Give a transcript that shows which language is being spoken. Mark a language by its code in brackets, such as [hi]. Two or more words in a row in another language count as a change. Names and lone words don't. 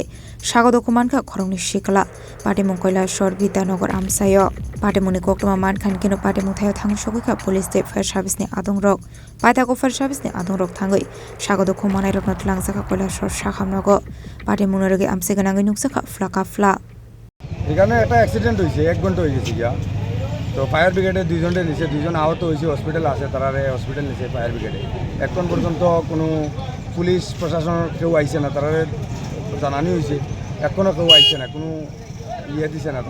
[trp] sagodo khuman ka khorongni sikla patimung Koilashwar Vidyanagar amsayo patimuni koktoma mankhan kino patimung thayo thang sogoi ka police te [en] fire service [trp] ni adongrok paithako [en] fire service [trp] ni adongrok thangai sagodo khumanai rokna tlangjaka Koilashwar sakhamnogo patimung roge amse ganangai nuksaka fla [bn] এখানে একটা অ্যাক্সিডেন্ট হয়েছে 1 ঘন্টা হয়ে গেছে গিয়া তো [en] fire brigade [bn] দুইজনের নিচে দুইজন আহত হয়েছে হসপিটাল আছে তারা হসপিটাল নিচে [en] fire brigade [bn] এখন পর্যন্ত কোনো পুলিশ প্রশাসন কেউ আইছে না তারা জানানি হয়েছে এখনও কেউ আইছে না কোনো ইয়ে দিছে না